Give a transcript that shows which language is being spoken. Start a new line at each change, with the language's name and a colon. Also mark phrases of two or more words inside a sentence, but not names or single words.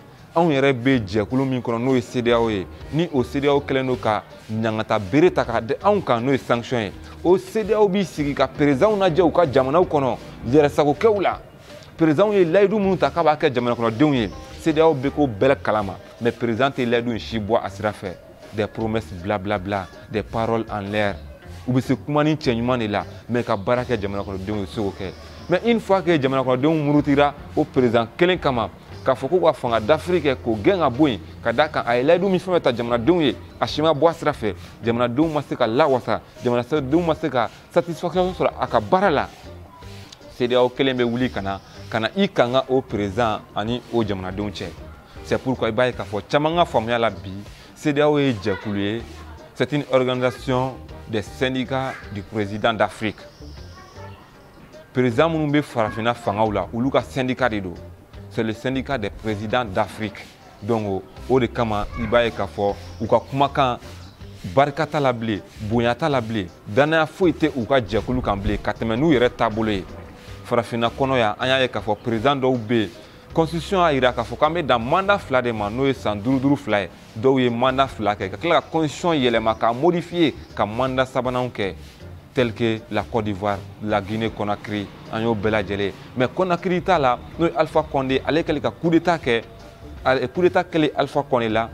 Bambara: Anw yɛrɛ bɛ jɛkulu min kɔnɔ n'o ye CEDEAO ye ni o CEDEAO kɛlen don ka ɲangata bere ta k'a di anw kan n'o ye sanction ye o CEDEAO b'i sigi ka présidents lajɛ u ka jamanaw kɔnɔ yɛrɛsagokɛw la. Président ye layidu minnu ta k'a b'a kɛ jamana kɔnɔdenw ye CEDEAO bɛ k'o bɛɛ kalama mais président tɛ layidu in si bɔ a sira fɛ.
French: Des promesses blablabla, des paroles en l'air
Bambara: u bɛ se kuma ni cɛ ɲuman de la mais ka baara kɛ jamana kɔnɔdenw ye se k'o kɛ.
French: Mais une fois que
Bambara: jamana kɔnɔdenw murutira o président kelen kama k'a fɔ ko ka fanga d'Afrique kɛ k'o gɛn ka bɔ yen ka d'a kan a ye layidu min fɛn fɛn ta jamanadenw ye a si ma bɔ a sira fɛ jamanadenw ma se ka lawasa jamanadenw ma se ka satisfaction sɔrɔ a ka baara la. CEDEAO kelen bɛ wuli ka na i kanga o président ani o jamanadenw cɛ.
French: C'est pourquoi
Bambara: i b'a ye k'a fɔ caman ka faamuya la bi CEDEAO ye jɛkulu ye,
French: c'est une organisation des syndicats du président d'Afrique.
Bambara: Président minnu bɛ farafina fangaw la olu ka syndicat de don.
French: C'est le syndicat des présidents d'Afrique.
Bambara: Donc o de kama i b'a ye k'a fɔ u ka kumakan barika t'a la bilen bonya t'a la bilen danaya foyi tɛ u ka jɛkulu kan bilen ka tɛmɛ n'u yɛrɛ taabolo ye. Farafina kɔnɔ yan an y'a ye k'a fɔ président dɔw bɛ yen constitution y'a jira k'a fɔ k'an bɛ dan mandat 2 de ma n'o ye san 5 ye dɔw ye mandat 2 kɛ ka tila ka constitution yɛlɛma k'a modifier ka mandat 3nan kɛ
French: tel que la Côte d'Ivoire, la Guinée-Conakry
Bambara: an y'o bɛɛ lajɛlen mais Conakry t'a la n'o ye Alpha Condé ale kɛlen ka
French: coup d'état
Bambara: kɛ
French: coup d'état
Bambara: kɛlen Alpha Condé la